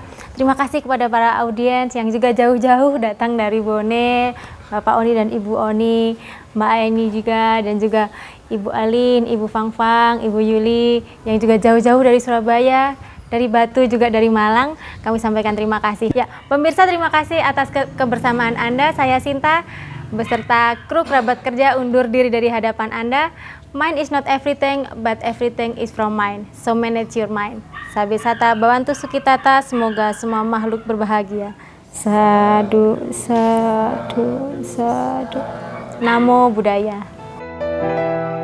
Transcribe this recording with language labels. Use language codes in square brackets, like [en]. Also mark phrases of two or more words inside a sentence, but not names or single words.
[id] Terima kasih kepada para audiens yang juga jauh-jauh datang dari Bone, Bapak Oni dan Ibu Oni, Mbak Aini juga, dan juga Ibu Alin, Ibu Fangfang, Ibu Yuli, yang juga jauh-jauh dari Surabaya, dari Batu, juga dari Malang. Kami sampaikan terima kasih. Ya, pemirsa, terima kasih atas kebersamaan Anda. Saya Sinta, beserta kru kerabat kerja undur diri dari hadapan Anda. [en] Mind is not everything, but everything is from mind. So manage your mind. [pi] Sabe sata bawantu sukitata, [id] semoga semua makhluk berbahagia. [pi] Sadu, sadu, sadu. Namo Buddhaya.